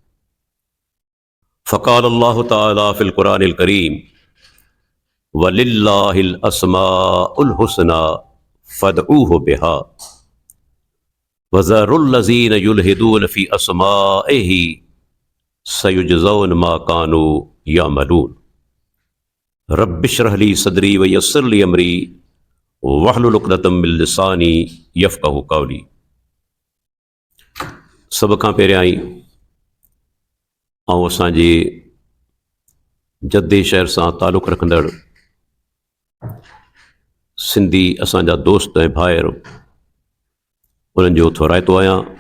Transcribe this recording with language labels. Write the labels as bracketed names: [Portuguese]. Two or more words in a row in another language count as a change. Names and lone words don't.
[Arabic] فقال الله تعالى في القرآن الكريم ولله الأسماء الحسنى فادعوه بها وذروا الذين يلحدون في أسمائه سيجزون ما كانوا يعملون. رب اشرح لي صدري ويسر لي أمري واحلل عقدة من لساني يفقهوا قولي. [Sindhi] सभ खां पहिरियां ई असांजे जद्दे शहर सां तालुक़ रखंदड़ सिंधी असांजा दोस्त ऐं भाइर उन्हनि जो थोराइतो आहियां,